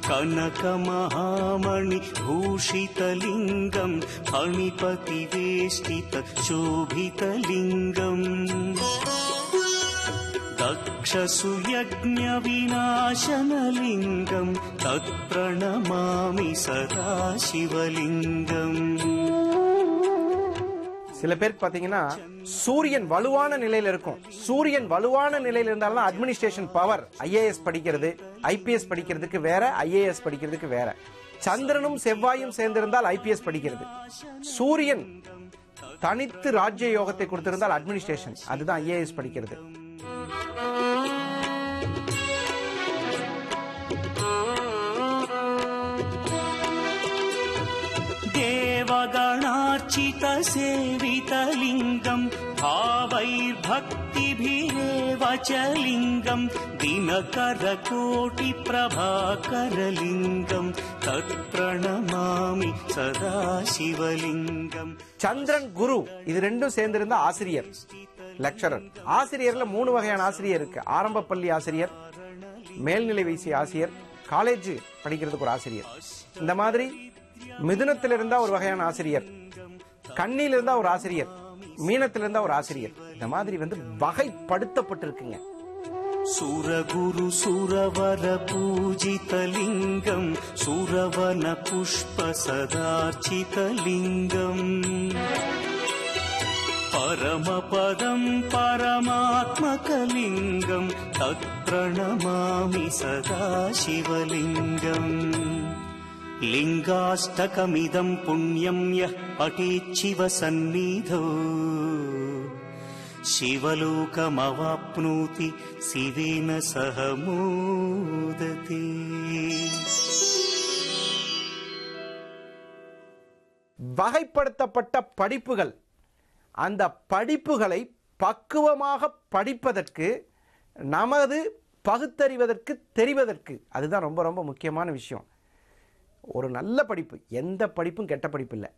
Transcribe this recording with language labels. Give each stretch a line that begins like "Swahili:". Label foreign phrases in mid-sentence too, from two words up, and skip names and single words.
Sanskrit: कनकमहामणिभूषितलिङ्गम् फणिपतिवेष्टितशोभितलिङ्गम्. दक्षसुयज्ञविनाशनलिङ्गम् तत्प्रणमामि सदा शिवलिङ्गम्.
Tamil: சில பேருக்கு பாத்தீங்கன்னா சூரியன் வலுவான நிலையில இருக்கும். சூரியன் வலுவான நிலையில இருந்தாலும்
English: administration power,
Tamil: IAS படிக்கிறது, IPS படிக்கிறதுக்கு வேற, IAS படிக்கிறதுக்கு வேற. சந்திரனும் செவ்வாயும் சேர்ந்திருந்தால் IPS படிக்கிறது. சூரியன் தனித்து ராஜ்ய யோகத்தை கொடுத்திருந்தால் அட்மினிஸ்ட்ரேஷன், அதுதான் IAS படிக்கிறது.
Sanskrit: देवगणार्चित सेवितलिङ्गम् भावैर्भक्तिभिरेव च लिङ्गम् दिनकरकोटिप्रभाकरलिङ्गम् तत्प्रणमामि सदा शिवलिङ्गम्.
Tamil: சந்திரன் குரு இது ரெண்டும் சேர்ந்திருந்தா ஆசிரியர், லெக்சரர். ஆசிரியர்ல 3 வகையான ஆசிரியர் இருக்கு. ஆரம்ப பள்ளி ஆசிரியர், மேல்நிலை வைசி ஆசிரியர், காலேஜ் படிக்கிறதுக்கு ஒரு ஆசிரியர். இந்த மாதிரி மிதுனத்தில் இருந்தா ஒரு வகையான ஆசிரியர், கண்ணில இருந்தா ஒரு ஆசிரியர், மீனத்தில் இருந்தா ஒரு ஆசிரியர். இந்த மாதிரி வகைப்படுத்தப்பட்டிருக்குங்க.
Sanskrit: सुरगुरु सुरवर पूजितलिङ्गम् सुरवन पुष्प सदार्चितलिङ्गम्. परमपदम् परमात्मकलिङ्गम् तत्प्रणमामि सदा शिवलिङ्गम्. लिङ्गाष्टकमिदम् पुण्यम् यः पठेच्छिव सन्निधौ शिवलोकमवाप्नोति शिवेन सह मोदते.
Tamil: வகைப்படுத்தப்பட்ட படிப்புகள், அந்த படிப்புகளை பக்குவமாக படிப்பதற்கு, நமது பகுத்தறிவதற்கு, தெரிவதற்கு, அதுதான் ரொம்ப ரொம்ப முக்கியமான விஷயம். ஒரு நல்ல படிப்பு, எந்த படிப்பும் கெட்ட படிப்பு இல்லை.